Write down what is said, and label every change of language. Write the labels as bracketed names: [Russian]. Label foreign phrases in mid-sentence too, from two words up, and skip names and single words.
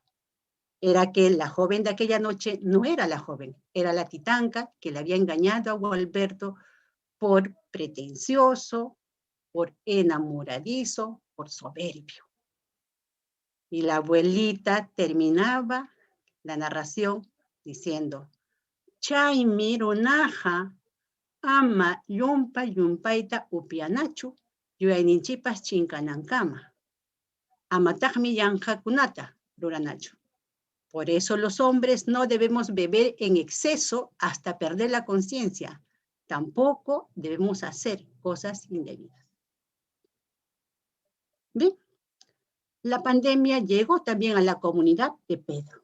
[Spanish] Era que la joven de aquella noche no era la joven, era la titanca que le había engañado a Gualberto por pretencioso, por enamoradizo, por soberbio. Y la abuelita terminaba la narración diciendo, [Quechua] Chay mirunaja, ama yumpa yumpaita upianachu, yuayninchipas chinkanankama. Amatajmi yanjakunata, ruranachu. [Spanish] Por eso los hombres no debemos beber en exceso hasta perder la conciencia. Tampoco debemos hacer cosas indebidas. Bien, la pandemia llegó también a la comunidad de Pedro.